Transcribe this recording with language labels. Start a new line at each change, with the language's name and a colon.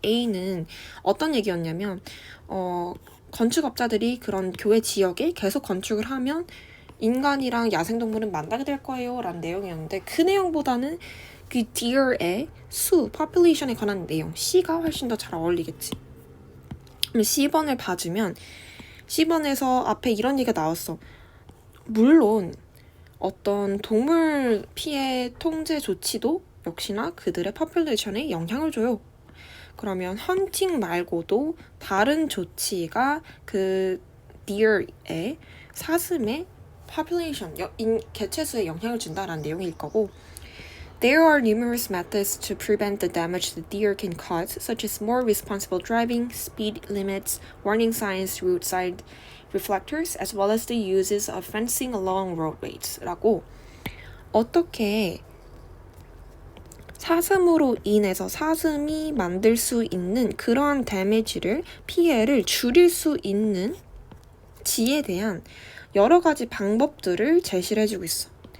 Korean: A는 어떤 얘기였냐면 건축업자들이 그런 교외 지역에 계속 건축을 하면 인간이랑 야생동물은 만나게 될 거예요 라는 내용이었는데 그 내용보다는 그 deer의 수, population에 관한 내용 C가 훨씬 더 잘 어울리겠지. 그럼 C번을 봐주면 C번에서 앞에 이런 얘기가 나왔어. 물론 어떤 동물 피해 통제 조치도 역시나 그들의 population에 영향을 줘요. 그러면 헌팅 말고도 다른 조치가 그 deer의 사슴의 population, 개체수에 영향을 준다라는 내용일 거고
English: There are numerous methods to prevent the damage the deer can cause, such as more responsible driving, speed limits, warning signs, roadside reflectors, as well as the uses of fencing along roadways.
Korean: 라고 어떻게 사슴으로 인해서 사슴이 만들 수 있는 그러한 피해를 줄일 수 있는 완치에 대한 여러 가지 방법들을 제시를 해주고 있어.